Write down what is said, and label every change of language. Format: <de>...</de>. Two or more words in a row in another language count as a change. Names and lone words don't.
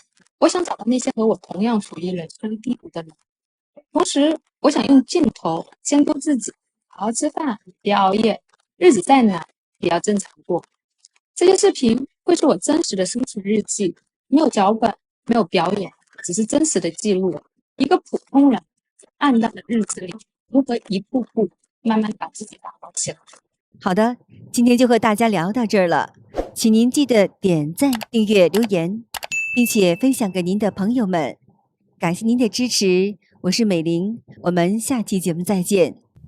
<zh>我想找到那些和我同樣處於人生低谷的人，同時我想用鏡頭監督自己，好好吃飯，別熬夜，日子再難也要正常過。這些視頻會是我真實的生存日記，沒有腳本，沒有表演，只是真實的記錄一個普通人在暗淡的日子裡如何一步步慢慢把自己打造起來。好的，今天就和大家聊到這兒了，請您記得點讚、訂閱、留言，並且分享給您的朋友們。感謝您的支持，我是美玲，我們下期節目再見。</zh>